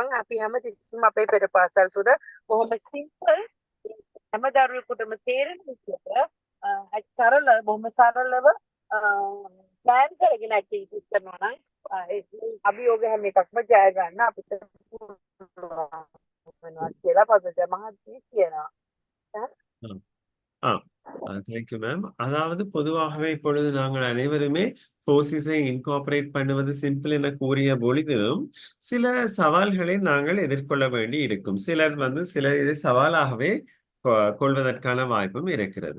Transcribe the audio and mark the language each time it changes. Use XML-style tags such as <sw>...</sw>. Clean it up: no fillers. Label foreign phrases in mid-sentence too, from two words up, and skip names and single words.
<si>අපි හැම තිස්සෙම අපේ පෙර පාසල් තුළ බොහොම සිම්පල් හැම දරුවෙකුටම තේරෙන විදිහට සරල බොහොම සරලව ප්ලෑන් කරගෙන ඇක්ටිවිටිස් කරනවා නම් ඒ අභියෝග හැම එකක්ම ජය ගන්න අපිට පුළුවන් කියලා පදජ මහත්මිය කියනවා.</si> <en>thank you ma'am.</en> <ta>அதாவது பொதுவாகவே இப்பொழுது நாங்கள் அனைவருமே</ta> <en>four Cs incorporate</en> <ta>பண்ணுவது சிம்பிள் என கூறிய பொழுதிலும் சில சவால்களை நாங்கள் எதிர்கொள்ள வேண்டி இருக்கும். சிலர் இதை சவாலாகவே கொள்வதற்கான வாய்ப்பும் இருக்கிறது.</ta>